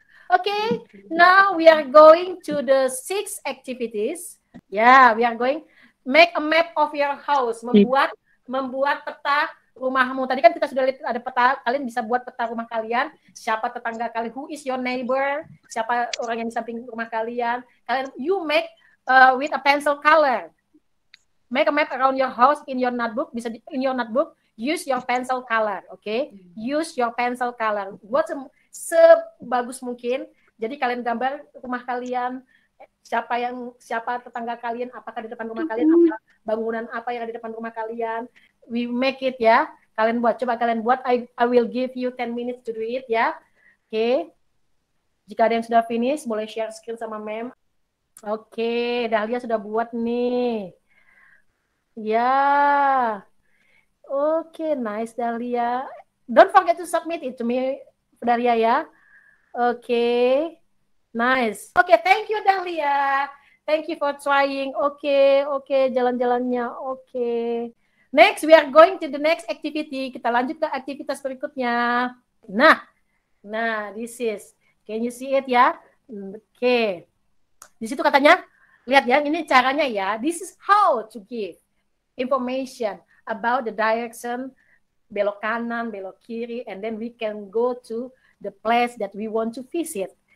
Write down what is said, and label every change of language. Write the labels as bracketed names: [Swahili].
[English] Okay, now we are going to the 6 activities. Yeah, we are going make a map of your house. [Indonesian] Membuat peta rumahmu. Tadi kan kita sudah lihat ada peta. Kalian bisa buat peta rumah kalian. Siapa tetangga kalian? [English] Who is your neighbor? [Indonesian] Siapa orang yang di samping rumah kalian? [English] You make with a pencil color. Make a map around your house in your notebook. Bisa in your notebook. Use your pencil color. Okay? Use your pencil color. [Indonesian] Buat sebagus mungkin. Jadi kalian gambar rumah kalian. Siapa tetangga kalian? Apakah di depan rumah kalian? Bangunan apa yang ada di depan rumah kalian? [English] We make it [Indonesian] ya. Coba kalian buat. [English] I will give you 10 minutes to do it ya. [Indonesian] Okay. Jika ada yang sudah finish, boleh share screen sama Mem. Oke, Dahlia sudah buat nih. Ya. [English] Oke, nice Dahlia. Don't forget to submit it to me, Dahlia ya. Oke. Nice. Oke, thank you Dahlia. Thank you for trying. Oke, jalan-jalannya. Oke. Next, we are going to the next activity. [Indonesian] Kita lanjut ke aktivitas berikutnya. Nah, [English] this is. Can you see it [Indonesian] ya? Oke. Di situ katanya, lihat ya, ini caranya ya. [English] This is how to give information about the direction, [Indonesian] belok kanan, belok kiri, [English] and then we can go to the place that we want to visit.